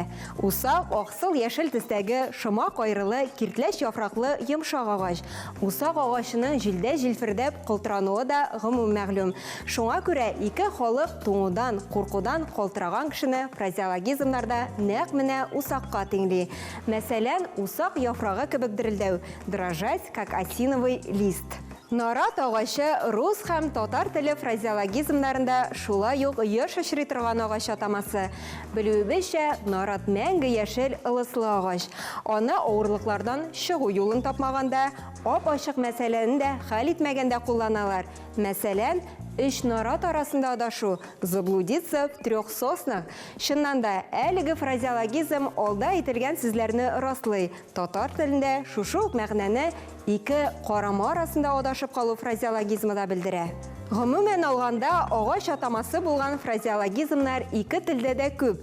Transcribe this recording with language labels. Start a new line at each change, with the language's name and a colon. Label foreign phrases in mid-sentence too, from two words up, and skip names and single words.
Tatar: Усак аксыл яшел төстәге шымак айрылы киртләч яфраклы йомшак агач. Усак агачының җилдә җилфердәп кылтырануы да гомум мәгълүм. Шуңа күрә ике халык туңудан, куркудан калтыраган кешене фразеологизмнарда нәкъ менә усакка тиңли. Мәсәлән, усак яфрагы кебек дерелдәү,
Russian: дрожать как осиновый лист.
Tatar: Нарат агачы рус һәм татар теле фразеологизмнарында шулай ук еш очрый торган агач атамасы. Белүебезчә, нарат мәңге яшел ылыслы агач. Аны авырлыклардан чыгу юлын тапмаганда, ап-ачык мәсьәләне дә хәл итмәгәндә кулланалар. Мәсәлән, Үч нарат арасында адашу,
Russian: заблудиться в трех соснах.
Tatar: Чыннан да, әлеге фразеологизм алда әйтелгән сүзләрне раслый. Татар телендә шушы ук мәгънәне ике карама арасында адашып калу фразеологизмы да белдерә. Гомумән алганда, агач атамасы булган фразеологизмнар ике телдә дә күп.